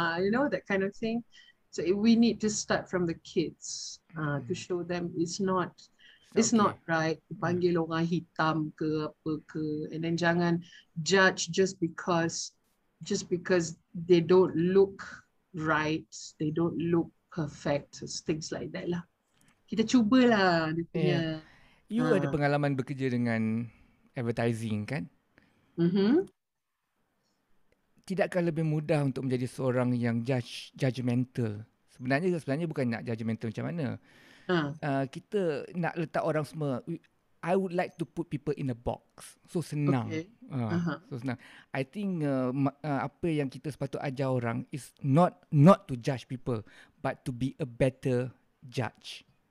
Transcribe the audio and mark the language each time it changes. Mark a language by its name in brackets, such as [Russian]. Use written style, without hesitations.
[English] You know, that kind of thing. So we need to start from the kids to show them it's not right to [Malay] panggil orang hitam ke apa ke, [English] and then [Malay] jangan [English] judge just because they don't look right, they don't look perfect, things like that lah. [Malay] Kita cubalah dia punya. You ada pengalaman bekerja dengan advertising kan? Tidakkah lebih mudah untuk menjadi seorang yang judgemental? Sebenarnya bukan nak judgemental macam mana. Kita nak letak orang semua, [English] I would like to put people in a box. So [Malay] senang. [English] So senang. I think [Malay] apa yang kita sepatut ajar orang [English] is not to judge people, but to be a better judge.